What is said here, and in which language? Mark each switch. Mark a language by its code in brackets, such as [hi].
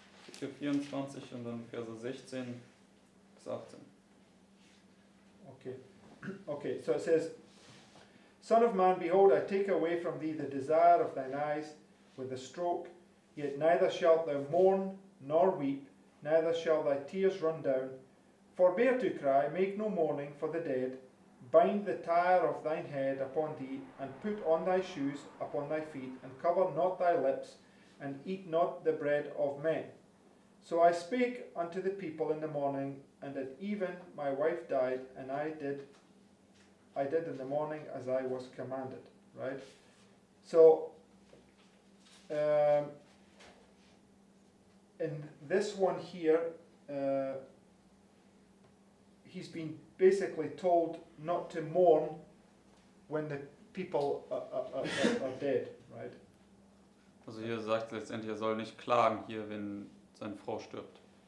[de] Ezekiel 24 und dann Verse 16 bis 18. [en] Okay. Okay, so it says, Son of man, behold, I take away from thee the desire of thine eyes with a stroke, yet neither shalt thou mourn nor weep, neither shall thy tears run down. Forbear to cry, make no mourning for the dead, bind the tire of thine head upon thee, and put on thy shoes upon thy feet, and cover not thy lips, and eat not the bread of men. So I spake unto the people in the morning, and at even my wife died, and I did in the morning as I was commanded. Right? So, in this one here, he's been basically told not to mourn when the people are dead. Right? [de] Also hier sagt letztendlich, er soll nicht klagen hier, wenn seine Frau stirbt.